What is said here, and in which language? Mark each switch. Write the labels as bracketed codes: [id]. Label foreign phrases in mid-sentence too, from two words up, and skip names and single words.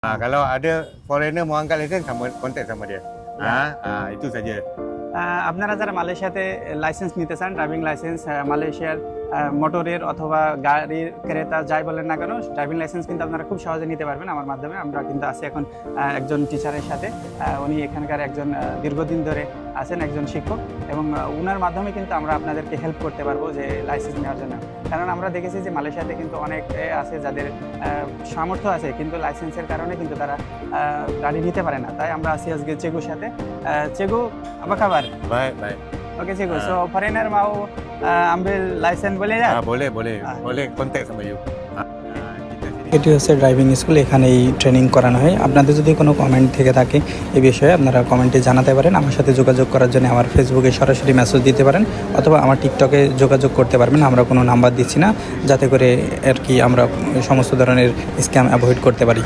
[ms] Kalau ada foreigner mau angkat lesen sama kontak sama dia. Itu saja. [bn] আপনারা যারা মালয়েশিয়াতে লাইসেন্স নিতে চান, [en] driving license [bn] মালয়েশিয়ার মোটরের অথবা গাড়ির ক্রেতা যাই বলেন না কেন, [en] driving license [bn] কিন্তু আপনারা খুব সহজে নিতে পারবেন আমার মাধ্যমে। আমরা কিন্তু আছি এখন একজন টিচারের সাথে, উনি এখানকার একজন দীর্ঘদিন ধরে আছেন একজন শিক্ষক, এবং উনার মাধ্যমে কিন্তু আমরা আপনাদেরকে হেল্প করতে পারবো যে লাইসেন্স নেওয়ার জন্য। কারণ আমরা দেখেছি যে মালয়েশিয়াতে কিন্তু অনেক আছে যাদের সামর্থ্য আছে কিন্তু লাইসেন্সের কারণে কিন্তু তারা গাড়ি নিতে পারে না। তাই আমরা আছি আজকে চেগুর সাথে। চেগু, [ms] apa kabar? Baik, baik. Oke Cikgu, so foreigner mau ambil license boleh ya? Boleh, boleh. Boleh kontak sama you. [bn] এটি হচ্ছে ড্রাইভিং স্কুল, এখানেই ট্রেনিং করানো হয়। আপনাদের যদি কোনো কমেন্ট থেকে থাকে এই বিষয়ে আপনারা কমেন্টে জানাতে পারেন। আমার সাথে যোগাযোগ করার জন্য আমার ফেসবুকে সরাসরি মেসেজ দিতে পারেন অথবা আমার টিকটকে যোগাযোগ করতে পারবেন। আমরা কোনো নাম্বার দিচ্ছি না, যাতে করে আর কি আমরা সমস্ত ধরনের [en] scam avoid [bn] করতে পারি।